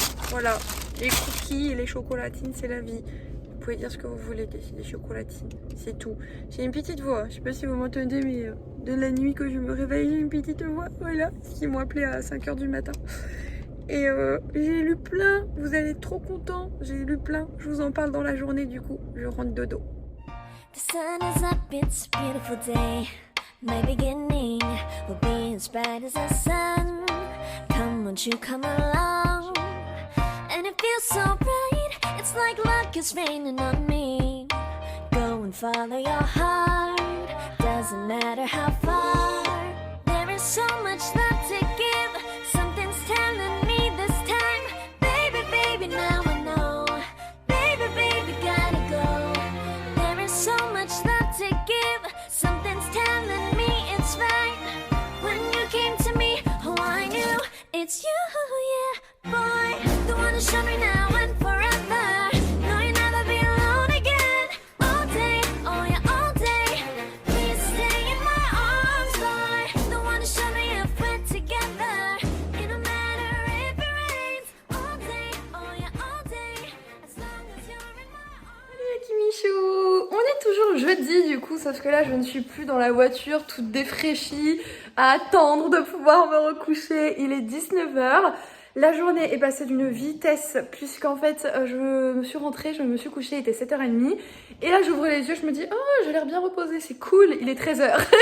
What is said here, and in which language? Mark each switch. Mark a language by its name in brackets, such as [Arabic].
[French] Voilà, les cookies et les chocolatines, c'est la vie. Vous pouvez dire ce que vous voulez des chocolatines, c'est tout. J'ai une petite voix, je sais pas si vous m'entendez, mais de la nuit que je me réveille, j'ai une petite voix, voilà, qui m'ont appelé à 5h du matin. Et j'ai lu plein, vous allez être trop contents, j'ai lu plein, je vous en parle dans la journée du coup, je rentre dodo. [English] The sun is up, it's a beautiful day. My beginning will be as bright as the sun. Come, won't you come along? And it feels so bright, it's like luck is raining on me. Go and follow your heart, doesn't matter how far. There is so much love to give, something's telling me this time. Baby, baby, now I know. Baby, baby, gotta go. There is so much love to give, something's telling me it's right. When you came to me, oh I knew it's you, yeah, boy. The one to show me now and forever. No, you'll never be alone again. All day, oh yeah, all day. Please stay in my arms, boy. The one to show me if we're together. It don't matter if it rains. All day, oh yeah, all day. As long as you're in my arms. [French] Salut Kimichou. On est toujours jeudi du coup, sauf que là je ne suis plus dans la voiture toute défraîchie à attendre de pouvoir me recoucher. Il est 19h. La journée est passée d'une vitesse puisqu'en fait je me suis rentrée, je me suis couchée, il était 7h30 et là j'ouvre les yeux, je me dis oh j'ai l'air bien reposée, c'est cool, il est 13h.